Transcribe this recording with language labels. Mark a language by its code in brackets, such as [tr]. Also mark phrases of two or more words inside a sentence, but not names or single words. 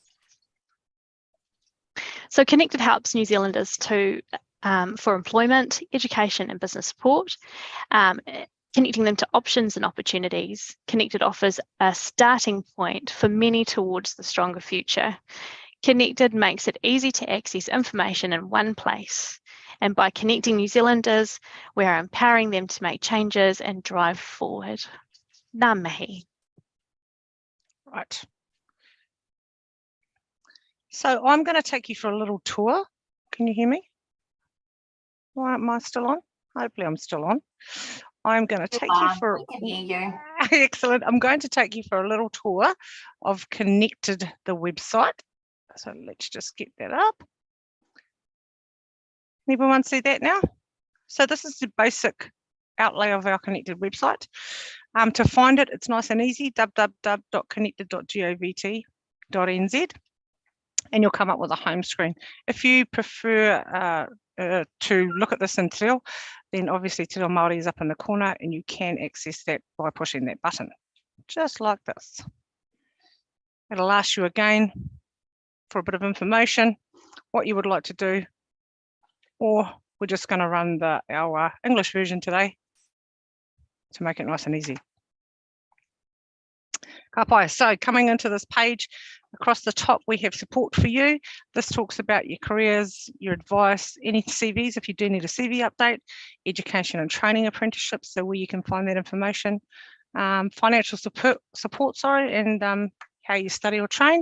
[en] So Connected helps New Zealanders for employment, education and business support, connecting them to options and opportunities. Connected offers a starting point for many towards the stronger future. Connected makes it easy to access information in one place. And by connecting New Zealanders, we are empowering them to make changes and drive forward. [mi] Ngā mihi. [en] Right. So I'm going to take you for a little tour. Can you hear me? Why am I still on? Hopefully I'm still on. I'm going to take you for... I can hear you. Excellent. I'm going to take you for a little tour of Connected, the website. So let's just get that up. Everyone see that now? So this is the basic outlay of our Connected website. To find it, it's nice and easy, www.Connected.govt.nz, and you'll come up with a home screen. If you prefer to look at this in [mi] te reo, [en] then obviously [mi] te reo Māori [en] is up in the corner and you can access that by pushing that button, just like this. It'll ask you again for a bit of information, what you would like to do, or we're just going to run our English version today to make it nice and easy. [mi] Ka pai. [en] So coming into this page, across the top, we have support for you. This talks about your careers, your advice, any CVs, if you do need a CV update, education and training apprenticeships, so where you can find that information, financial support, and how you study or train.